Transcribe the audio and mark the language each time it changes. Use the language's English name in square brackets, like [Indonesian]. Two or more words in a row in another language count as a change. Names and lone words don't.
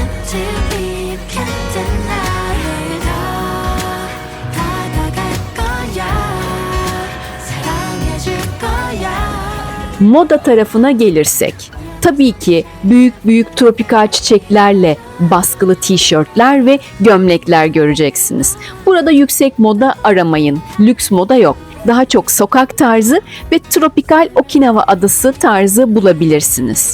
[English] to be, you can't deny it. [Korean] 더 다가갈 거야, 사랑해줄 거야. [Turkish] Moda tarafına gelirsek, tabii ki büyük büyük tropikal çiçeklerle baskılı tişörtler ve gömlekler göreceksiniz. Burada yüksek moda aramayın, lüks moda yok. Daha çok sokak tarzı ve tropikal Okinawa adası tarzı bulabilirsiniz.